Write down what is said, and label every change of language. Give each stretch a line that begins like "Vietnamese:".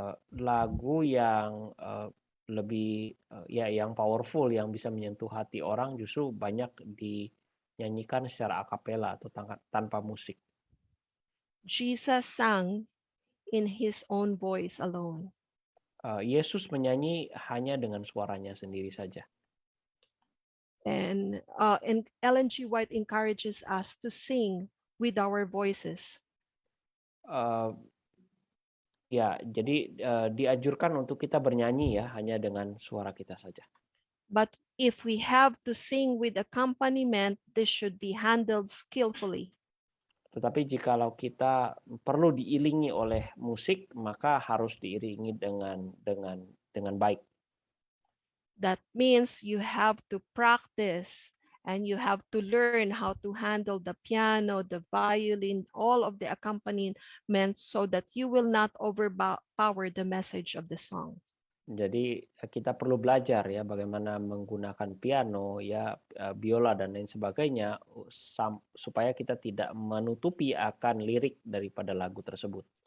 Indonesian: Lagu yang lebih yang powerful, yang bisa menyentuh hati orang justru banyak dinyanyikan secara a cappella atau tanpa musik.
English: Jesus sang in his own voice alone.
Indonesian: Yesus menyanyi hanya dengan suaranya sendiri saja.
English: And Ellen G. White encourages us to sing with our voices.
Indonesian: Jadi dianjurkan untuk kita bernyanyi ya hanya dengan suara kita saja.
English: But if we have to sing with accompaniment, this should be handled skillfully.
Indonesian: Tetapi jikalau kita perlu diiringi oleh musik, maka harus diiringi dengan baik.
English: That means you have to practice and you have to learn how to handle the piano, the violin, all of the accompaniment so that you will not overpower the message of the song.
Indonesian: Jadi kita perlu belajar ya bagaimana menggunakan piano, biola dan lain sebagainya supaya kita tidak menutupi akan lirik daripada lagu tersebut.